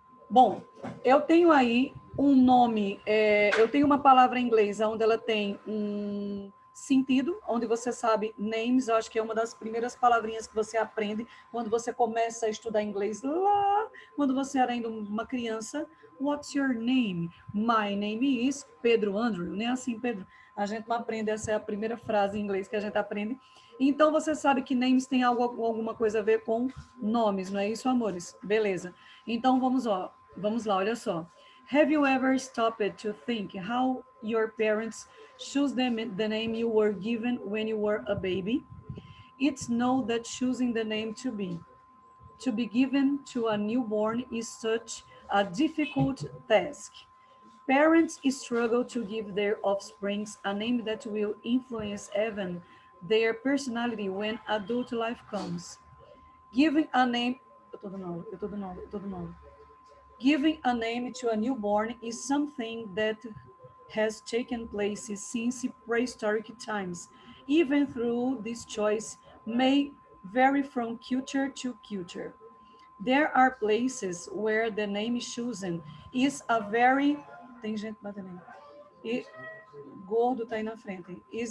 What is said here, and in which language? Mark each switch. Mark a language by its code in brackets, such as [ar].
[pt] Bom, eu tenho aí um nome, eu tenho uma palavra em inglês onde ela tem um sentido, onde você sabe names, eu acho que é uma das primeiras palavrinhas que você aprende quando você começa a estudar inglês lá, quando você era ainda uma criança. [en] What's your name? My name is Pedro Andrew. [pt] Nem assim, Pedro. A gente não aprende, essa é a primeira frase em inglês que a gente aprende. Então, você sabe que names tem alguma coisa a ver com nomes, não é isso, amores? Beleza. Então, vamos lá, olha só. [en] Have you ever stopped to think how your parents choose the name you were given when you were a baby? It's known that choosing the name to be given to a newborn is such a difficult task. Parents struggle to give their offspring a name that will influence even their personality when adult life comes. Giving a name... [pt] Eu tô dando aula. [en] Giving a name to a newborn is something that has taken place since prehistoric times, even though this choice may vary from culture to culture. There are places where the name chosen is a very... [pt] Tem gente batendo aí. E gordo tá aí na frente.